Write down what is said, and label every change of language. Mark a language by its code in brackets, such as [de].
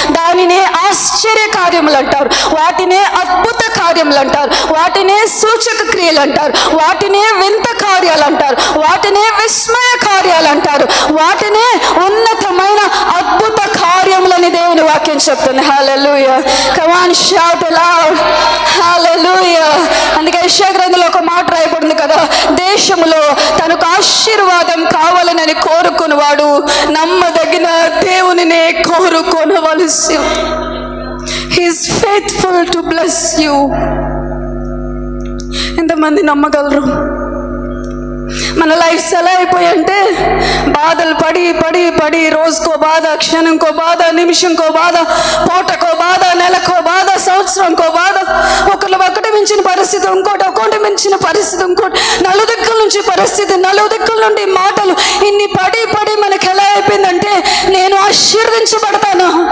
[te] దానినే ఆశ్చర్య కార్యములు అంటారు, వాటినే అద్భుత కార్యములు అంటారు, వాటినే సూచక క్రియలు అంటారు, వాటినే వింత కార్యాలు అంటారు, వాటినే విస్మయ కార్యాలు అంటారు, వాటినే ఉన్నతమైన అద్భుత కార్యములని దేవుని వాక్యం చెప్తుంది. హల్లెలూయా. [en] Come on, shout loud. [te] హల్లెలూయా. అందుకే యెషయా గ్రంథంలో ఒక మాట రాయబడింది కదా, దేశములో తనకు ఆశీర్వాదం కావాలని కోరుకునేవాడు నమ్మదగిన దేవునినే కోరుకొనవలసి. [en] He is faithful to bless you. [te] ఎంతమంది నమ్మగలరు? మన లైఫ్స్ ఎలా అయిపోయంటే బాధలు పడి పడి పడి రోజుకో బాధ, క్షణంకో బాధ, నిమిషంకో బాధ, పూటకో బాధ, నెలకో బాధ, సంవత్సరంకో బాధ. ఒకటి మించిన పరిస్థితి ఇంకోటి, ఒకటి మించిన పరిస్థితి ఇంకోటి, నలుదిక్కుల నుంచి పరిస్థితి, నలుదిక్కుల నుండి మాటలు, ఇన్ని పడి పడి మనకి ఎలా అయిపోయిందంటే నేను ఆశీర్వదించబడతాను,